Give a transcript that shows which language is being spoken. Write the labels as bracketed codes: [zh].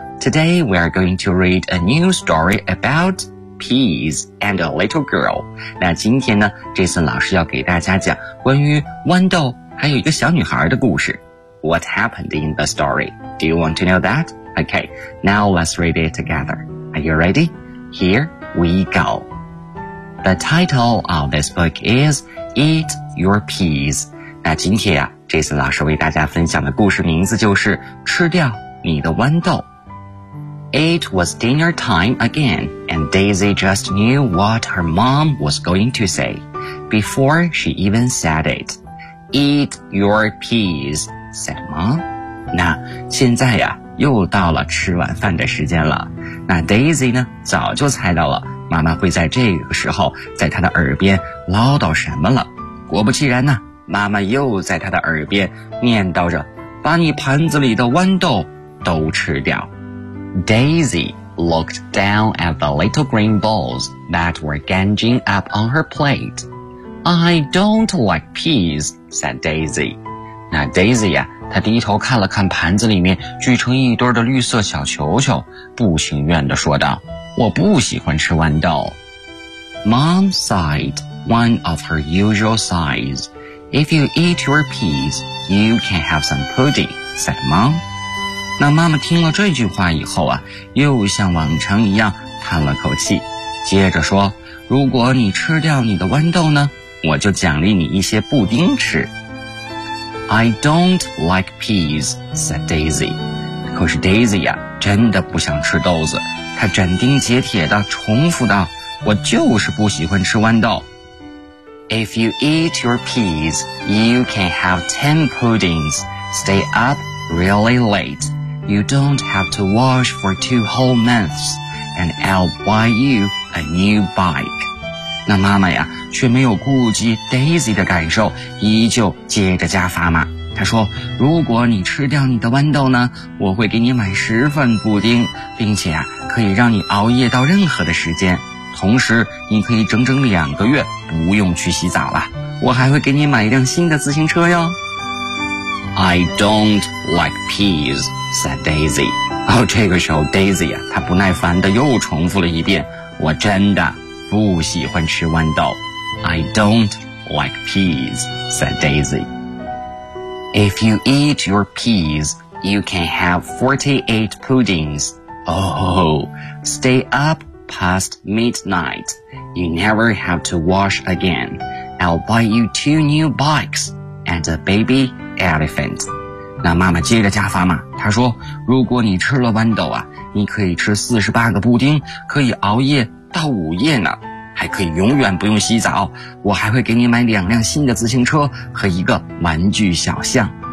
[en] Today we are going to read a new story about peas and a little girl。 [zh] 那今天呢， Jason 老师要给大家讲关于豌豆还有一个小女孩的故事。 [en] What happened in the story? Do you want to know that? Okay, now let's read it together. Are you ready? Here we go. The title of this book is Eat Your Peas. [zh] 那今天啊 ,Jason 老师为大家分享的故事名字就是吃掉你的豌豆。 [en] It was dinner time again, and Daisy just knew what her mom was going to say before she even said it. Eat your peas, said mom. [zh] 那现在啊又到了吃晚饭的时间了，那 Daisy 呢早就猜到了妈妈会在这个时候在她的耳边唠叨什么了。果不其然呢，妈妈又在她的耳边念叨着把你盘子里的豌豆都吃掉。 [en] Daisy looked down at the little green balls that were ganging up on her plate. I don't like peas, said Daisy. [zh] 那 Daisy 呀、啊他低头看了看盘子里面聚成一堆的绿色小球球，不情愿地说道，我不喜欢吃豌豆。 [en] Mom sighed, one of her usual sighs. If you eat your peas, you can have some pudding, said Mom. [zh] 那妈妈听了这句话以后啊，又像往常一样叹了口气，接着说，如果你吃掉你的豌豆呢，我就奖励你一些布丁吃。 [en] I don't like peas, said Daisy. [zh] 可是 Daisy 呀、啊、真的不想吃豆子。她斩钉截铁地重复道，我就是不喜欢吃豌豆。 [en] If you eat your peas, you can have 10 puddings. Stay up really late. You don't have to wash for 2 whole months. And I'll buy you a new bike. [zh] 那妈妈呀却没有顾及 Daisy 的感受，依旧接着加砝码。她说，如果你吃掉你的豌豆呢，我会给你买十份布丁，并且啊可以让你熬夜到任何的时间，同时你可以整整两个月不用去洗澡了，我还会给你买一辆新的自行车哟。 [en] I don't like peas, said Daisy. [zh] 哦，这个时候 Daisy 啊她不耐烦地又重复了一遍，我真的不喜欢吃豌豆。 [en] I don't like peas, said Daisy. If you eat your peas, you can have 48 puddings. Oh, stay up past midnight. You never have to wash again. I'll buy you 2 new bikes and a baby elephant. [zh] 那妈妈接着加发嘛，她说如果你吃了豌豆啊，你可以吃48个布丁，可以熬夜到午夜呢，还可以永远不用洗澡，我还会给你买两辆新的自行车和一个玩具小象。